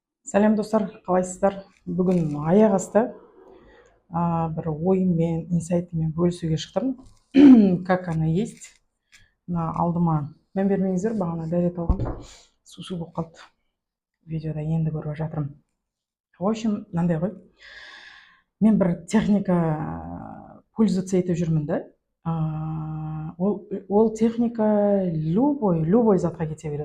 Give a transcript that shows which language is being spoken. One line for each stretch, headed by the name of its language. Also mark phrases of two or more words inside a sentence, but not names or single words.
Kazakh: Сәлем достар, қалайсыздар? Бүгін аяқ асты бір ойыммен, инсайтыммен бөлісуге шықтым.
Russian: Как она есть.
Kazakh: Мына алдыма мән бермеңіздер, бағана дәрет алған су болып қалды. Видеода енді көріп жатырмын.
Russian: В общем,
Kazakh: мынандай ғой. Мен бір техника пользоваться етіп жүрмін да. Ол техника любой затқа кете береді.